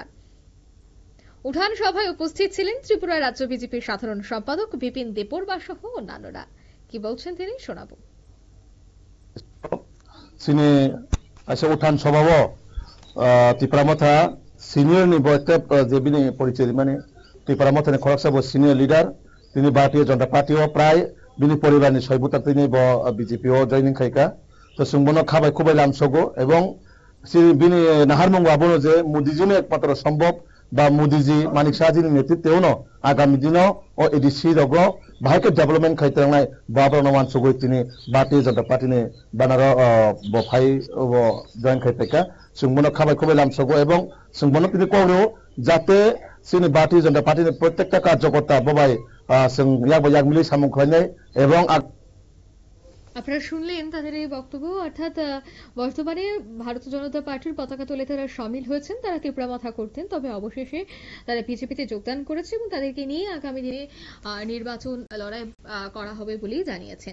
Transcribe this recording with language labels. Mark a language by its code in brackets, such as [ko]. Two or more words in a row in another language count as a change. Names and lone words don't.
[bn] উঠান সভায় উপস্থিত ছিলেন ত্রিপুরা রাজ্য বিজেপির সাধারণ সম্পাদক বিপিন দেববর্মা সহ অন্যান্যরা। কি বলছেন তিনি শোনাবো। [trp] সিনি আচ্ছা উঠান সভাও তিপ্রামথা সিনিয়র নি বয়তে যেবিনি পরিচয় মানে তিপ্রামথা নি খরকসা সিনিয়র লিডার তিনি भारतीय जनता पार्टी प्राय बिनि परिवारनि सयबुता তিনি বিজেপি ও জয়নিং খাইকা তো সুংবনো খাবাই খুবই লামসগো এবং বিনি নাহারমঙ্গ আবনো যে মোদিজিনো একমাত্র সম্ভব বা মোদিজি মানিক শাহজির নেতৃত্বেও আগামী দিনও ও এডিসি রগ ভাইকে ডেভেলপমেন্ট খাইতাংনাই বাবরনো মানসগো তিনি भारतीय जनता पार्टी ने বানার বফাই জয়েন খাইতাইকা সুংবনো খাবাই খুবই লামসগো এবং সুংবনো তিনি করেও যাতে সিনি भारतीय जनता पार्टी ने প্রত্যেকটা কার্যকর্তা ববাই মিলি সামুখ এবং [bn] আপনারা শুনলেন তাদের এই বক্তব্য। অর্থাৎ বর্তমানে ভারতীয় জনতা পার্টির পতাকা তোলে তারা সামিল হয়েছেন, তারা তিপ্রামথা করতেন, তবে অবশেষে তারা বিজেপিতে যোগদান করেছে এবং তাদেরকে নিয়ে আগামী দিনে নির্বাচন লড়াই করা হবে বলেই জানিয়েছেন বিপিন দেববর্মা।